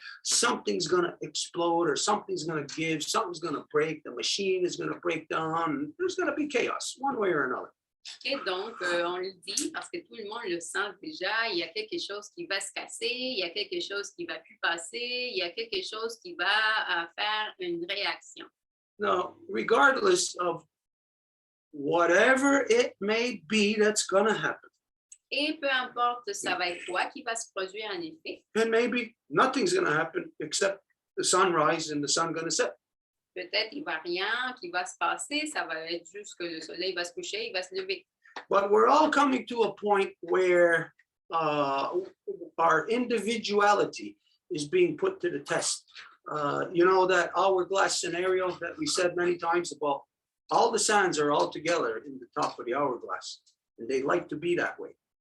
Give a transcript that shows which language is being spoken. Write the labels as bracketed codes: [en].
[en] Something's going to explode, or something's going to give, something's going to break, the machine is going to break down. There's going to be chaos, one way or another. [fr] Et donc, on le dit parce que tout le monde le sent déjà, il y a quelque chose qui va se casser, il y a quelque chose qui va plus passer, il y a quelque chose qui va faire une réaction. [en] Now, regardless of whatever it may be that's going to happen, [fr] Et peu importe ça va être quoi qui va se produire en effet. [en] and maybe nothing's going to happen except the sunrise and the sun going to set. [fr] Peut-être il n'y va rien qui va se passer, ça va être juste que le soleil va se coucher, il va se lever. [en] But we're all coming to a point where our individuality is being put to the test. You know, that hourglass scenario that we said many times about all the sands are all together in the top of the hourglass, and they like to be that way.